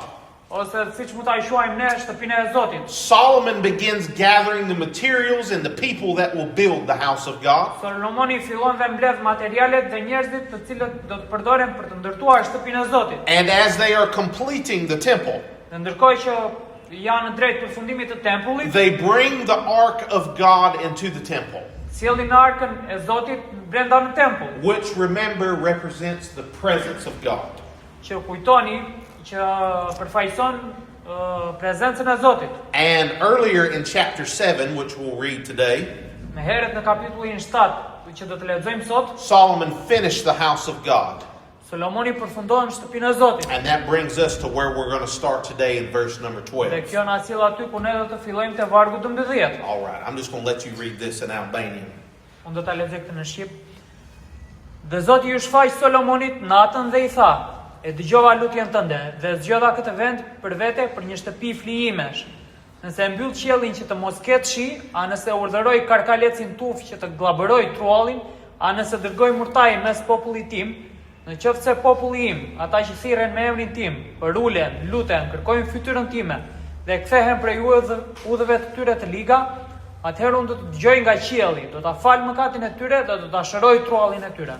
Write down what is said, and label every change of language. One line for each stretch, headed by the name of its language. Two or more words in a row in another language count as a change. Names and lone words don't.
Albanian: Ose siç mund ta quajmë ne shtëpinë e Zotit.
English: Solomon begins gathering the materials and the people that will build the house of God.
Albanian: Solomoni fillon dhe mbledh materialet dhe njerëzit të cilët do të përdoren për të ndërtuar shtëpinë e Zotit.
English: And as they are completing the temple,
Albanian: Dhe ndërkohë që janë në drejt përfundimit të tempullit,
English: they bring the ark of God into the temple,
Albanian: sjellin arkën e Zotit brenda në tempull,
English: which, remember, represents the presence of God.
Albanian: që kujtoni që përfaqëson prezencën e Zotit.
English: And earlier in chapter 7, which we'll read today,
Albanian: Me herët në kapitullin 7, që do të lexojmë sot,
English: Solomon finished the house of God.
Albanian: Solomoni përfundon shtëpinë e Zotit.
English: And that brings us to where we're going to start today in verse number
Albanian: Dhe 12. kjo na sjell aty ku ne do të fillojmë te vargu 12.
English: All right, I'm just going to let you read this in Albanian.
Albanian: Unë do ta lexoj këtë në shqip. Dhe Zoti ju shfaq Solomonit natën dhe i tha: "E dëgjova lutjen tënde dhe zgjodha këtë vend për vete për një shtëpi flijimesh. Nëse e mbyll qiellin që të mos ketë shi, a nëse urdhëroj karkalecin tuf që të glabëroj truallin, a nëse dërgoj murtaj mes popullit tim, në qoftë se populli im, ata që thirren me emrin tim, përulen, luten, kërkojnë fytyrën time dhe kthehen prej udhëve të tyre të liga, atëherë unë do të dëgjoj nga qielli, do ta fal mëkatin e tyre dhe do ta shëroj truallin e tyre.